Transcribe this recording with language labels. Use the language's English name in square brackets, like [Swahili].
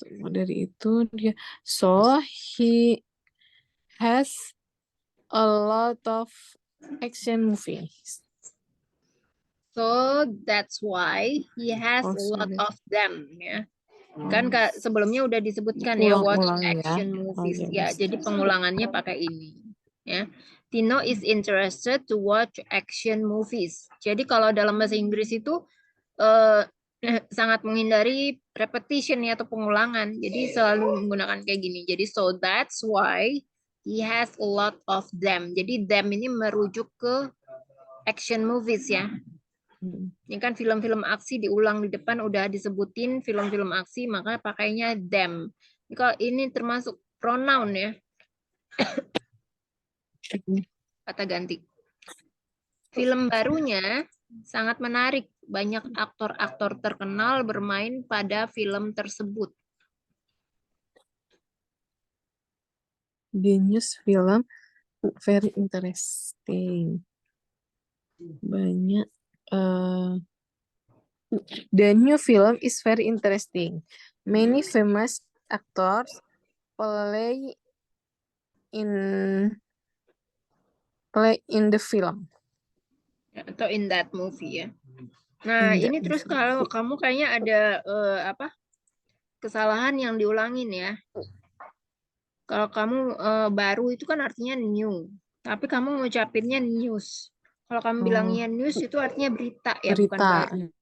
[Indonesian] Dari itu dia, [English] so he has a lot of action movies. So that's why he has a lot of them ya. [Indonesian] Kan sebelumnya udah disebutkan ya [English] watch action movies [Indonesian] ya. Jadi pengulangannya pakai ini ya. [English] Tino is interested to watch action movies. [Indonesian] Jadi kalau dalam bahasa Inggris itu sangat menghindari repetition ya atau pengulangan. Jadi selalu menggunakan kayak gini. [English] Jadi so that's why he has a lot of them. [Indonesian] Jadi them ini merujuk ke action movies ya. Ini kan film-film aksi diulang di depan udah disebutin film-film aksi maka pakainya them. Kalau ini termasuk pronoun ya. Kata ganti. Film barunya sangat menarik. Banyak aktor-aktor terkenal bermain pada film tersebut. [English] The new film very interesting. [Indonesian] Banyak. [English] The new film is very interesting. Many famous actors play in the film. Atau in that movie ya. [Indonesian] Nah, ini terus kalau kamu kayaknya ada kesalahan yang diulangin ya. Kalau kamu baru itu kan artinya new. Tapi kamu ngucapinnya news. Kalau kamu bilangnya news itu artinya berita ya, bukan baru.